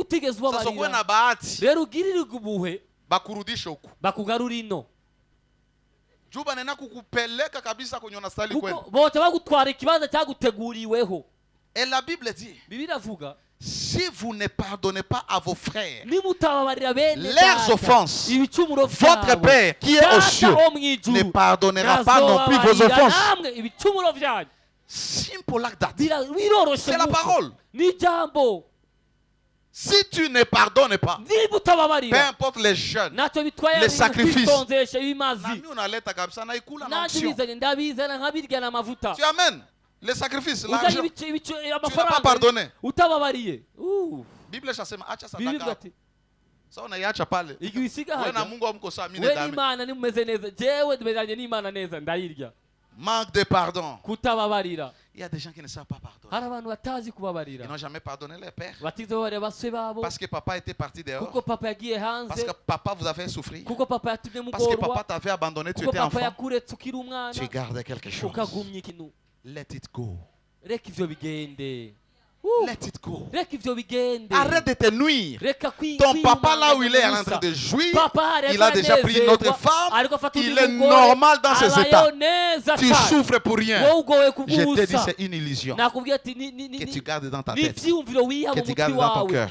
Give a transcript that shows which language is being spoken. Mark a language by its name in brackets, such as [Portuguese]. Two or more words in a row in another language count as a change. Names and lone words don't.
[French] Et la Bible dit, si vous ne pardonnez pas à vos frères leurs offenses, votre Père qui est aux cieux ne pardonnera pas non plus vos offenses. [English] Simple like that. [French] C'est la parole. Si tu ne pardonnes pas, peu importe les jeûnes, les sacrifices, tu amènes les sacrifices, l'argent, tu n'as pas pardonné. [Swahili] Bible chasema acha sadaka. [French] Ça on [Swahili] ayacha pale. Wewe na Mungu hamko sawa, mimi ndame. [French] Manque de pardon. [Swahili] Kutababarira. [French] Il y a des gens qui ne savent pas pardonner. Ils n'ont jamais pardonné leur père. Parce que papa était parti dehors. Parce que papa vous a fait souffrir. Parce que papa t'avait abandonné, tu étais enfant. Tu gardais quelque chose. [English] Let it go. Let it go. [French] Arrête de te nuire. Ton papa, là où il est en train de jouir, il a déjà pris une autre femme. Il est normal dans ses états. Tu souffres pour rien. Je te dis, c'est une illusion que tu gardes dans ta tête, que tu gardes dans ton cœur.